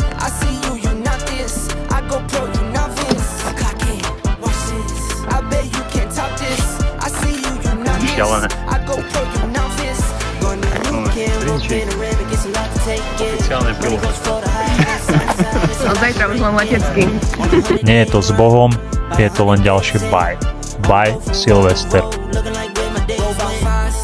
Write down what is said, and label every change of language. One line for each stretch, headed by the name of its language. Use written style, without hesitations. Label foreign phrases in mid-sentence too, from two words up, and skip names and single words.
English: I see you, you not this, I go pro, you novice. Clock it, watch this, I bet you can't top this. I see you, you not this, I go pro, you novice. Going to the weekend, roll panoramic, it's a lot to take in. When it goes for the high,
Slovak: Zajtra už len letecky. Nie je to s Bohom, je to len ďalšie bye. Bye, Silvester.
English: looking like where my days are.